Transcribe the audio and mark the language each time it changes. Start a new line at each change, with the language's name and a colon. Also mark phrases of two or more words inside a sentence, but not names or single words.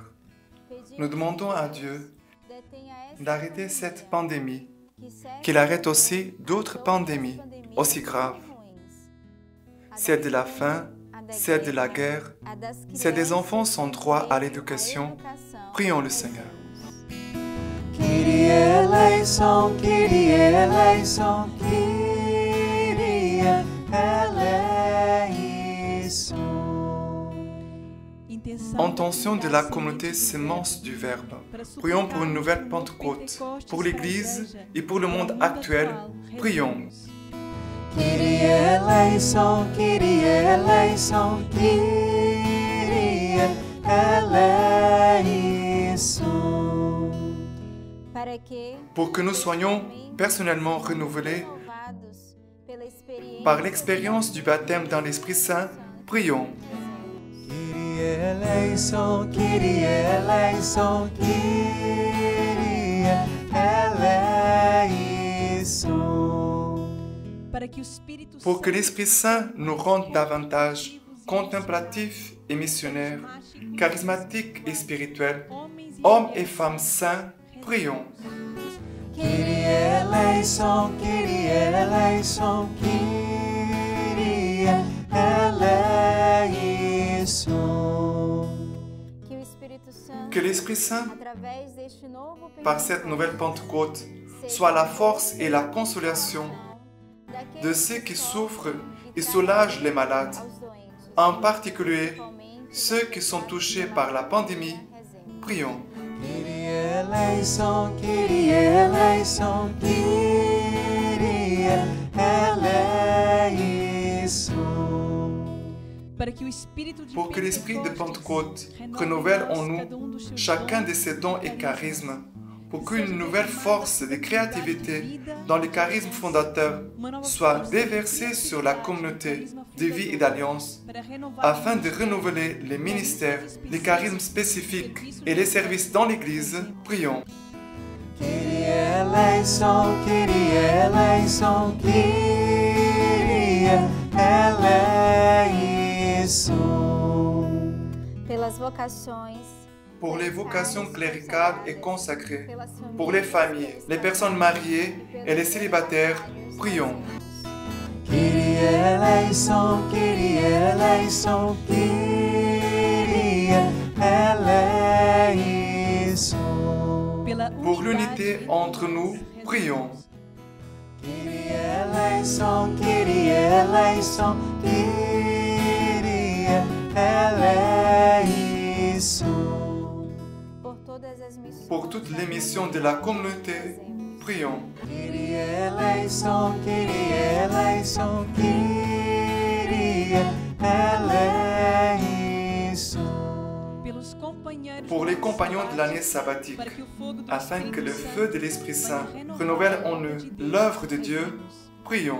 French: Nous demandons à Dieu d'arrêter cette pandémie, qu'il arrête aussi d'autres pandémies aussi graves. C'est de la faim, c'est de la guerre, c'est des enfants sans droit à l'éducation. Prions le Seigneur.
Greek: Κύριε ελέησον, Κύριε ελέησον, Κύριε ελέησον.
French: Intention de la communauté Semence du Verbe. Prions pour une nouvelle Pentecôte, pour l'Église et pour le monde actuel. Prions.
Greek: Κύριε ελέησον, Κύριε ελέησον, Κύριε ελέησον.
French: Pour que nous soyons personnellement renouvelés par l'expérience du baptême dans l'Esprit Saint, prions.
Greek: Kyrie ελέησον, Κύριε ελέησον, Κύριε ελέησον.
French: Pour que l'Esprit Saint nous rende davantage contemplatifs et missionnaires, charismatiques et spirituels, hommes et femmes saints, prions.
Greek: Κύριε ελέησον, Κύριε ελέησον, Κύριε ελέησον.
French: Que l'Esprit Saint, par cette nouvelle Pentecôte, soit la force et la consolation de ceux qui souffrent et soulagent les malades, en particulier ceux qui sont touchés par la pandémie. Prions.
Greek: Κύριε ελέησον, Κύριε ελέησον, Κύριε ελέησον.
French: Pour que l'Esprit de Pentecôte renouvelle en nous chacun de ses dons et charismes, pour qu'une nouvelle force de créativité dans les charismes fondateurs soit déversée sur la communauté de vie et d'alliance, afin de renouveler les ministères, les charismes spécifiques et les services dans l'Église, prions.
Greek: Κύριε ελέησον, Κύριε ελέησον, Κύριε ελέησον.
French: Pour les vocations cléricales et consacrées, pour les familles, les personnes mariées et les célibataires, prions.
Greek: Κύριε ελέησον, Κύριε ελέησον, Κύριε ελέησον.
French: Pour l'unité entre nous, prions.
Greek: Κύριε ελέησον, Κύριε ελέησον, Κύριε ελέησον.
French: Pour toutes les missions de la communauté, prions.
Greek: Κύριε ελέησον, Κύριε ελέησον, Κύριε ελέησον.
French: Pour les compagnons de l'année sabbatique, afin que le feu de l'Esprit Saint renouvelle en eux l'œuvre de Dieu, prions.